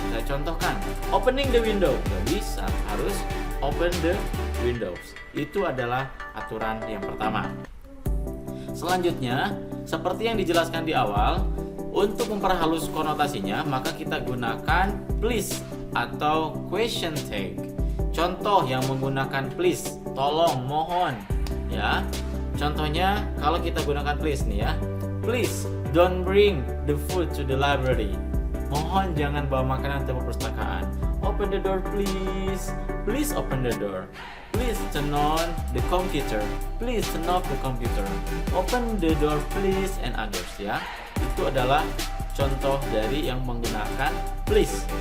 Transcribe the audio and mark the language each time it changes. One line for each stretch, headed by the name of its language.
Indonesian: Saya contohkan,
English: opening the window,
Indonesian: nggak bisa, harus
English: open the windows.
Indonesian: Itu adalah aturan yang pertama. Selanjutnya, seperti yang dijelaskan di awal, untuk memperhalus konotasinya, maka kita gunakan please atau question tag. Contoh yang menggunakan please, tolong, mohon, ya. Contohnya kalau kita gunakan
English: please nih ya, please don't bring the food to the library.
Indonesian: Mohon jangan bawa makanan ke perpustakaan.
English: Open the door please. Please open the door. Please turn on the computer. Please turn off the computer. Open the door please, and others ya.
Indonesian: Itu adalah contoh dari yang menggunakan please.